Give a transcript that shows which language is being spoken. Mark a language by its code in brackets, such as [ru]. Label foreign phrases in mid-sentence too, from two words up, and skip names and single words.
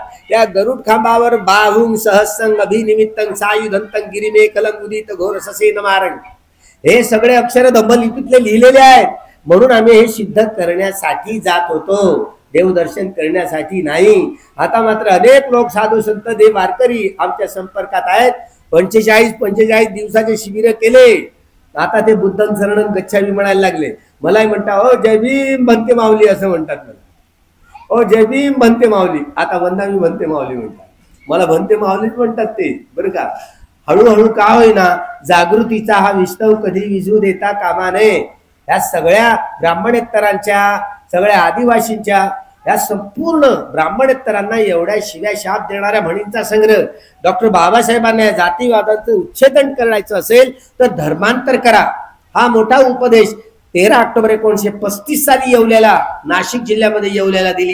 [mr] त्या गरुड खांबावर [pra] बाहुंग सहस्संग अभिनिमित्तं सायुधंतं गिरिमे कलंग उदित घोर ससे नमारण, [mr] हे सगळे अक्षर धम्मलिपीतले लिहिलेले आहेत. म्हणून आम्ही हे सिद्ध करण्यासाठी जात होतो, देवदर्शन करण्यासाठी नाही. आता मात्र अनेक लोक साधू संत देव वारकरी आमच्या संपर्कात आहेत. 45 दिवसाचे शिबिर केले. आता ते [pi] बुद्धं शरणं गच्छामी [mr] म्हणायला लागले. मलाही म्हणता, ओ जय भीम भंते माऊली असं म्हणतात मला. ओ जय भीम भंते माऊली. आता वंदामी भंते माऊली म्हणतात. मला भंते माऊलीच म्हणतात ते, बरं का. हळूहळू का होईना जागृतीचा हा विस्तव कधी विझू देता कामा नये. या सगळ्या ब्राह्मणेतरांच्या, सगळ्या आदिवासींच्या, या संपूर्ण ब्राह्मणेतरांना एवढ्या शिव्या शाप देणाऱ्या म्हणींचा संग्रह डॉक्टर बाबासाहेबांना या जातीवादाचं उच्छेदन करायचं असेल तर धर्मांतर करा, हा मोठा उपदेश 13 ऑक्टोबर 1935 साली येवल्याला, नाशिक जिल्ह्यामध्ये येवल्याला दिली.